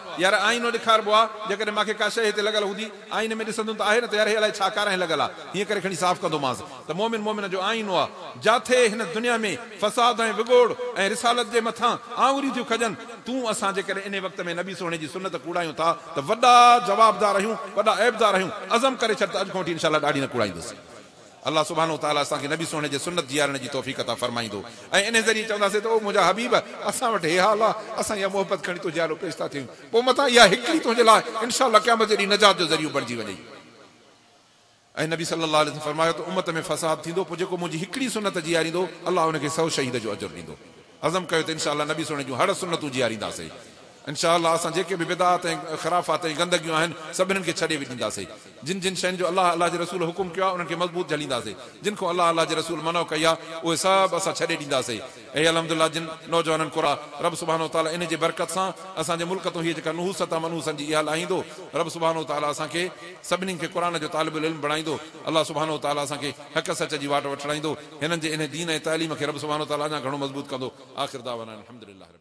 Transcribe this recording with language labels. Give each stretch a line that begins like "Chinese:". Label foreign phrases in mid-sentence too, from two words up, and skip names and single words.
Sindhi: यार आईनो ॾेखारिबो आहे, जेकॾहिं मूंखे का शइ हिते लॻल हूंदी आईने में ॾिसंदुमि त आहे न त यार अलाए छा कारां लॻल आहे, हीअं करे खणी साफ़ कंदोमांसि त मोमिन मोमिन जो आईनो आहे। जाथे हिन दुनिया में फसाद ऐं विगोड़ ऐं रिसालत जे मथां आङुरियूं थियूं खजनि, तूं असां जेकॾहिं इन वक़्त में नबी सोने जी सुन्नत कूड़ायूं था त वॾा जवाबदार आहियूं, वॾा ऐबदार आहियूं। अज़म करे छॾ त अॼु खां वठी इंशाअल्लाह ॾाढी न कूड़ाईंदुसि।
Arabic: الله سبحانه وتعالى
Sindhi: असांखे नबी सोने जे सुन्नत जीआरण जी तौफ़ीक़ अता फरमाईंदो ऐं इन ज़रिए चवंदासीं त ओ मुंहिंजा हबीब असां वटि हे हाल आहे, असां इहा मोहबत खणी तुंहिंजे आलो पेश था थियूं, पोइ मथां इहा हिकिड़ी तुंहिंजे लाइ इंशाअल्लाह क़यामत जे ॾींहुं नजात जो ज़रियो बणिजी वञे। ऐं नबी
Arabic: صلى الله عليه وسلم
Sindhi: फरमायो त उम्मत में फसाद थींदो, पोइ जेको मुंहिंजी हिकिड़ी सुन्नत जीआरींदो अल्लाह उनखे 100 शहीद जो अजर ॾींदो। अज़म कयो त इंशाअल्लाह नबी सोने जूं हर सुन्नतूं जीआरींदासीं। इंशाअल्लाह असां जेके बि बिदात ऐं ख़राफ़ात ऐं गंदगियूं आहिनि सभिनीनि खे छॾे बि ॾींदासीं। जिन जिन शयुनि जो अल्लाह जे रसूल हुकुम कयो आहे उन्हनि खे मज़बूत झलींदासीं, जिन खां अल्लाह जे रसूल मनो कई आहे उहे सभु असां छॾे ॾींदासीं। ऐं अल्हम्दुलिल्लाह जिन नौजवाननि कुरा
Arabic: رب سبحانه وتعالى
Sindhi: इन जे बरकत सां असांजे मुल्क तो हीअ जेका नुहूसत आहे मनहूसन जी इहा लाहींदो,
Arabic: رب سبحانه وتعالى
Sindhi: असांखे सभिनीनि खे क़ुरान जो तालिबुल इल्म बणाईंदो।
Arabic: الله سبحانه وتعالى
Sindhi: असांखे हक़ सच जी वाट वठणाईंदो, हिननि जे इन दीन ऐं तालीम खे
Arabic: رب سبحانه وتعالى
Sindhi: अञा घणो मज़बूत कंदो।
Arabic: آخر دعوانا الحمد لله.